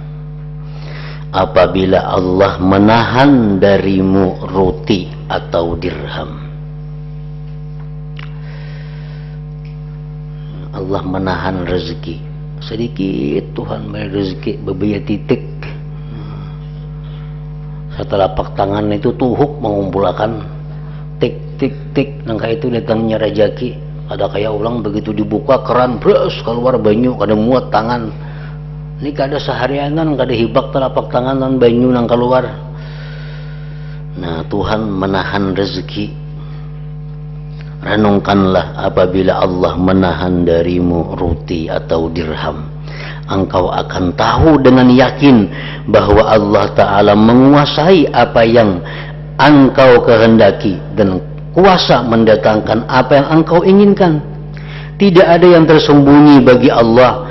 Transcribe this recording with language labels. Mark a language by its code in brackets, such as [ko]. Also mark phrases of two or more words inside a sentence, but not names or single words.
[id] Apabila Allah menahan darimu roti atau dirham, Allah menahan rezeki sedikit, Tuhan beri rezeki beberapa titik. [bjn] Setelapak tangan itu tuhuk mengumpulkan tik tik tik, nangka itu datangnya rezeki. Ada kayak ulang begitu dibuka keran bros keluar banyu, kada muat tangan. Ini kada seharianan, kada hibak telapak tangan dan banyu nang keluar. [id] Nah, Tuhan menahan rezeki. Renungkanlah apabila Allah menahan darimu roti atau dirham, engkau akan tahu dengan yakin bahwa Allah Ta'ala menguasai apa yang engkau kehendaki dan kuasa mendatangkan apa yang engkau inginkan. Tidak ada yang tersembunyi bagi Allah.